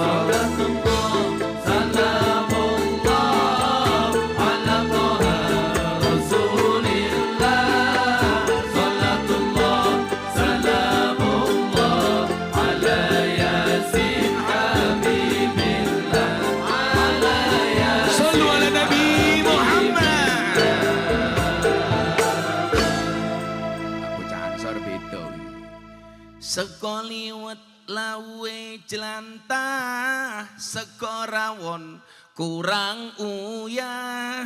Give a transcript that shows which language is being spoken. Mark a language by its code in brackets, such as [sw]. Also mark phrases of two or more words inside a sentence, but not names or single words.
[ar] سلام الله على طه رسول الله. صلاة الله سلام الله على يس حبيب الله، على يس. صلوا على النبي محمد. [jv] Bocah Ansor beda. Sekoliwet lawe jelantah, sekorawon kurang uyah.